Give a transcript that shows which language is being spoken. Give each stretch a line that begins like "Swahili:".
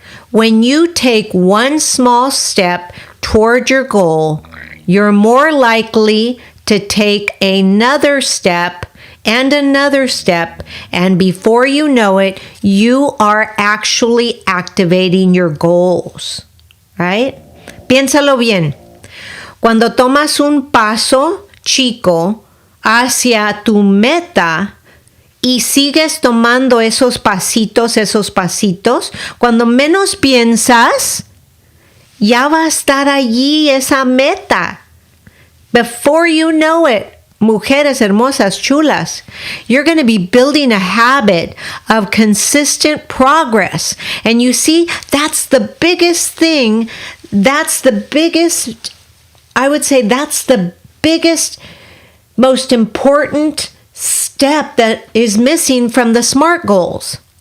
English: When you take one small step toward your goal, you're more likely to take another step and another step, and before you know it, you are actually activating your goals, right?
Spanish: Piénsalo bien. Cuando tomas un paso chico hacia tu meta, y sigues tomando esos pasitos, cuando menos piensas, ya va a estar allí esa meta.
English: Before you know it,
Spanish: mujeres hermosas, chulas,
English: you're going to be building a habit of consistent progress. And you see, that's the biggest thing. I would say that's the biggest, most important step that is missing from the SMART goals.